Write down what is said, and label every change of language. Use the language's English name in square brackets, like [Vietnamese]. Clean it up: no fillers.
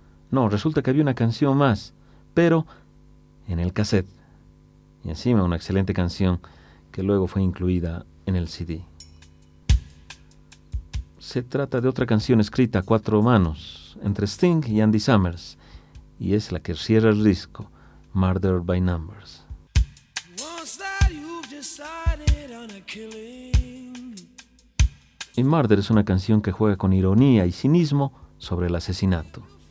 [Spanish] No, resulta que había una canción más, pero en el cassette, y encima una excelente canción que luego fue incluida en el CD. Se trata de otra canción escrita a cuatro manos entre Sting y Andy Summers, y es la que cierra el disco, Murder by Numbers. [English] Once that you've decided on a killing. [Spanish] Y Murder es una canción que juega con ironía y cinismo sobre el asesinato.